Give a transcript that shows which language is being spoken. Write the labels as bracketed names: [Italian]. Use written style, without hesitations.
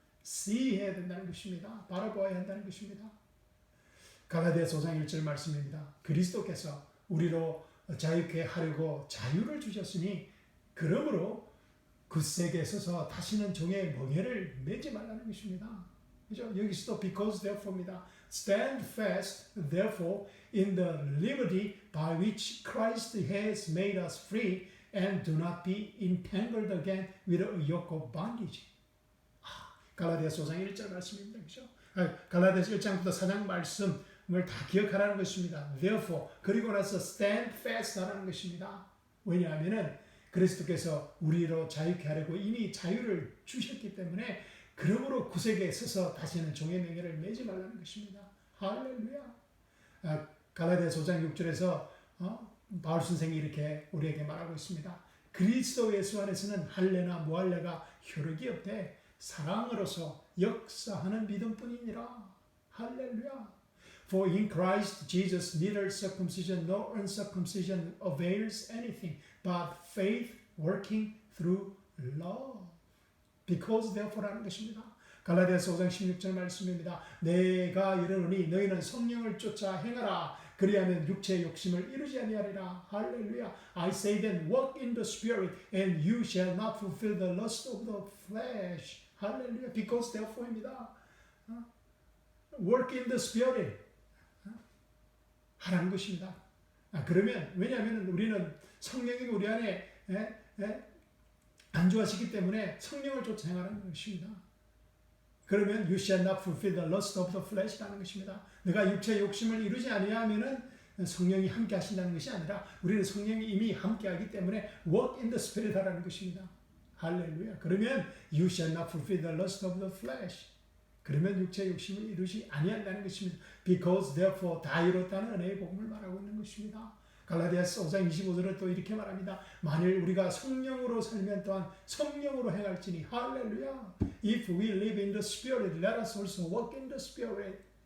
[Korean] see 해야 된다는 것입니다. 바라보아야 한다는 것입니다. 갈라디아서 5장 1절 말씀입니다. 그리스도께서 우리로 자유케 하려고 자유를 주셨으니 그러므로 굳세게 서서 다시는 종의 멍에를 매지 말라는 것입니다. 그죠? 여기서도 because therefore입니다. [English] Stand fast therefore in the liberty by which Christ has made us free and do not be entangled again with a yoke of bondage. [Korean] 갈라디아서 5장 1절 말씀입니다. 그죠? 갈라디아서 1장부터 4장 말씀을 다 기억하라는 것입니다. Therefore, 그리고 나서 [English] stand fast [Korean] 하라는 것입니다. 왜냐하면은 그리스도께서 우리로 자유케 하려고 이미 자유를 주셨기 때문에 그러므로 구색에 서서 다시는 종의 명예를 매지 말라는 것입니다. 할렐루야. 갈라디아서 5장 6절에서 바울 선생이 이렇게 우리에게 말하고 있습니다. 그리스도 예수 안에서는 할례나 무할례가 효력이 없되 사랑으로서 역사하는 믿음뿐이니라. 할렐루야. [English] For in Christ Jesus neither circumcision nor uncircumcision avails anything, but faith working through love. [Korean] Because therefore 하는 것입니다. 갈라디아서 5장 16절 말씀입니다. 내가 이르노니 너희는 성령을 쫓아 행하라. 그리하면 육체의 욕심을 이루지 아니하리라. 할렐루야. [English] I say then walk in the spirit and you shall not fulfill the lust of the flesh. [Korean] 할렐루야. Because therefore입니다. [English] Work in the spirit. [Korean] 하라는 것입니다. 그러면 왜냐하면 우리는 성령이 우리 안에 안주하시기 때문에 성령을 쫓아 행하라는 것입니다. 그러면 [English] you shall not fulfill the lust of the flesh라는 것입니다. [Korean] 내가 육체의 욕심을 이루지 아니하면은 성령이 함께 하신다는 것이 아니라 우리는 성령이 이미 함께 하기 때문에 [English] walk in the spirit [Korean] 하라는 것입니다. 할렐루야. 그러면 [English] you shall not fulfill the lust of the flesh. [Korean] 그러면 육체의 욕심을 이루지 아니한다는 것입니다. Because therefore 다 이뤘다는 은혜의 복음을 말하고 있는 것입니다. 갈라디아서 5장 25절은 또 이렇게 말합니다. 만일 우리가 성령으로 살면 또한 성령으로 행할지니 할렐루야. [English] If we live in the spirit, let us also walk in the spirit.